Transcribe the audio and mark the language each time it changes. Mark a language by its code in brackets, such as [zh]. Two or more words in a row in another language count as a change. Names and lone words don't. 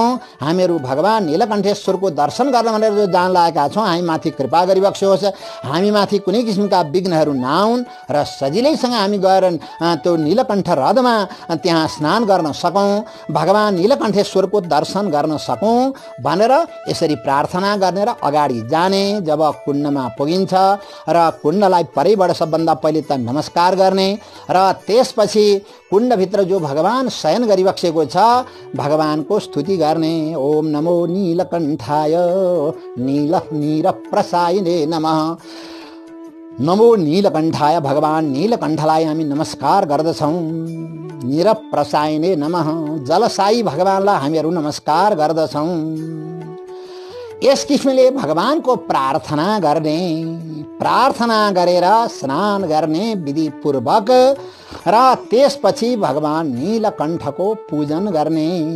[ne] हामीहरू भगवान नीलकण्ठेश्वरको दर्शन गर्न भनेर जो जान लागेका छौँ, हामी माथि कृपा गरिबक्स्योस्, हामी माथि कुनै किसिमका विघ्नहरू नआउन् र सजिलैसँग हामी गएर त्यो नीलकण्ठ ह्रदमा त्यहाँ स्नान गर्न सकौँ, भगवान नीलकण्ठेश्वरको दर्शन गर्न सकौँ भनेर यसरी प्रार्थना गर्ने र अगाडि जाने। जब कुण्डमा पुगिन्छ र कुण्डलाई परैबाट सबभन्दा पहिले त नमस्कार गर्ने र त्यसपछि कुण्डभित्र जो भगवान शयन गरिबक्सेको छ भगवानको स्तुति गर्ने। [sa] ओम नमो नीलकण्ठाय नीलप्रसायिने नमः। नमो नीलकण्ठाय, [ne] भगवान नीलकण्ठलाई हामी नमस्कार गर्दछौँ। [sa] निरप्रसायिने नमः, [ne] जलसाई भगवानलाई हामीहरू नमस्कार गर्दछौँ। यस किसिमले भगवानको प्रार्थना गर्ने, प्रार्थना गरेर स्नान गर्ने विधिपूर्वक र त्यसपछि भगवान नीलकण्ठको पूजन गर्ने।